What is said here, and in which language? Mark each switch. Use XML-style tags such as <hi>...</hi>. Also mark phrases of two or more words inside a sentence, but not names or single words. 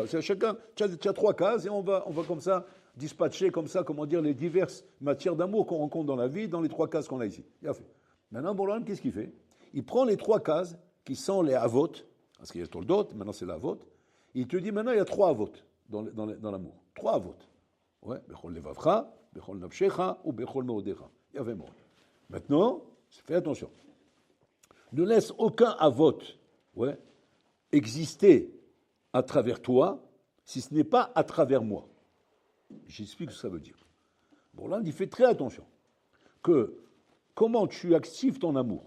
<fr>C'est chacun, tu as trois cases, et on va comme ça dispatcher comme ça, comment dire, les diverses matières d'amour qu'on rencontre dans la vie, dans les trois cases qu'on a ici. Il a fait. Maintenant, Bolan, qu'est-ce qu'il fait? Il prend les trois cases, qui sont les avot, parce qu'il y a le toldot, maintenant c'est l'avot. Il te dit, maintenant, il y a trois avot dans l'amour. Trois avot. Ouais,</fr> <he>בכל לבבך, בכל נפשך, ובכל מאודך.</he> <fr>Il y avait mort. Maintenant, fais attention. Ne laisse aucun avot exister à travers toi, si ce n'est pas à travers moi. J'explique ce que ça veut dire. Bon, là, il fait très attention. Que comment tu actives ton amour?</fr>